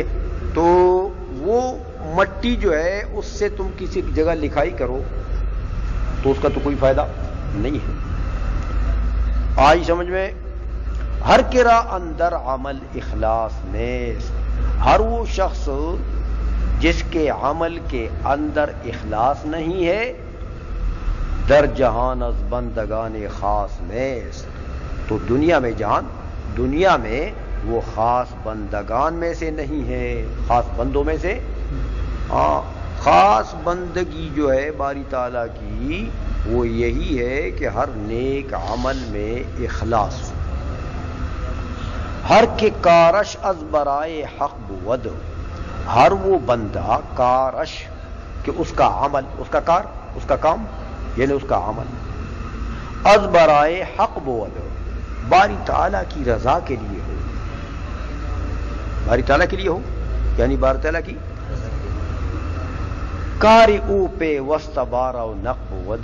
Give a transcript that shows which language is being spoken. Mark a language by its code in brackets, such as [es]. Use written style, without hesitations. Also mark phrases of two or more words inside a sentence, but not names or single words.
[ur] تو وہ مٹی جو ہے اس سے تم کسی جگہ لکھائی کرو تو اس کا تو کوئی فائدہ نہیں ہے. آئی سمجھ میں؟ [fa] ہر کرا اندر عمل اخلاص نیست. [ur] ہر وہ شخص جس کے عمل کے اندر اخلاص نہیں ہے، [fa] در جہان از بندگان خاص نیست. [ur] تو دنیا میں دنیا میں وہ خاص بندگان میں سے نہیں ہے، خاص بندوں میں سے. ہاں، خاص بندگی جو ہے باری تعالیٰ کی وہ یہی ہے کہ ہر نیک عمل میں اخلاص ہو. [fa] ہر کے کارش از برائے حق بود. [ur] ہر وہ بندہ کارش کہ اس کا عمل، اس کا کار، اس کا کام یعنی اس کا عمل، [fa] از برائے حق بود، [ur] باری تعالیٰ کی رضا کے لیے ہو. باری تعالیٰ کے لیے ہو یعنی باری تعالیٰ کی کار او پہ وسط بارہ نق ود.